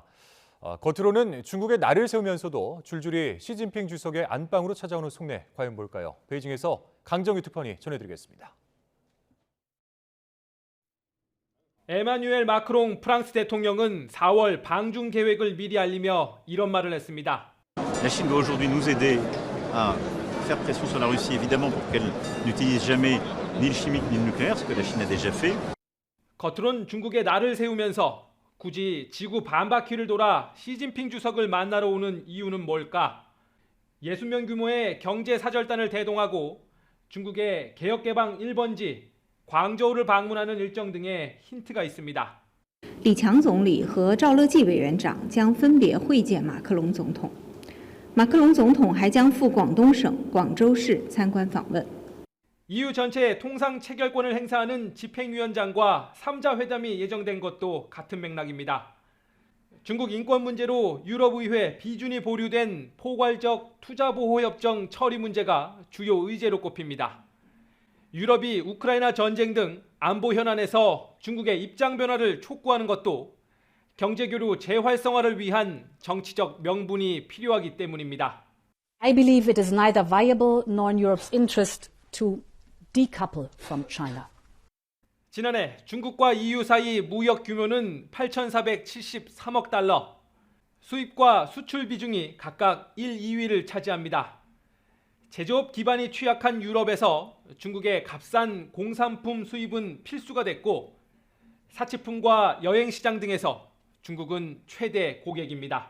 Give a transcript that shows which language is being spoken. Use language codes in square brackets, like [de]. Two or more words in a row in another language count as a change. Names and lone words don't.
[ko] 겉으로는 중국의 날을 세우면서도 줄줄이 시진핑 주석의 안방으로 찾아오는 속내 과연 뭘까요? 베이징에서 강정희 특파원이 전해드리겠습니다. 에마뉴엘 마크롱 프랑스 대통령은 4월 방중 계획을 미리 알리며 이런 말을 했습니다. [fr] La Chine doit aujourd'hui nous aider à faire pression sur la Russie, évidemment, pour qu'elle n'utilise jamais ni le chimique ni le nucléaire, ce que la Chine a déjà fait. [ko] 겉으론 중국의 날을 세우면서 굳이 지구 반바퀴를 돌아 시진핑 주석을 만나러 오는 이유는 뭘까? 60명 규모의 경제사절단을 대동하고 중국의 개혁개방 1번지 광저우를 방문하는 일정 등의 힌트가 있습니다. [zh] 李强总理和赵乐际委员长将分别会见马克龙总统。马克龙总统还将赴广东省广州市参观访问。 [ko] EU 전체의 통상 체결권을 행사하는 집행위원장과 3자 회담이 예정된 것도 같은 맥락입니다. 중국 인권 문제로 유럽의회 비준이 보류된 포괄적 투자보호협정 처리 문제가 주요 의제로 꼽힙니다. 유럽이 우크라이나 전쟁 등 안보 현안에서 중국의 입장 변화를 촉구하는 것도 경제교류 재활성화를 위한 정치적 명분이 필요하기 때문입니다. [en] I believe it is neither viable nor in Europe's interest to decouple from China. [ko] 지난해 중국과 EU 사이 무역 규모는 8,473억 달러, 수입과 수출 비중이 각각 1, 2위를 차지합니다. 제조업 기반이 취약한 유럽에서 중국의 값싼 공산품 수입은 필수가 됐고 사치품과 여행시장 등에서 중국은 최대 고객입니다.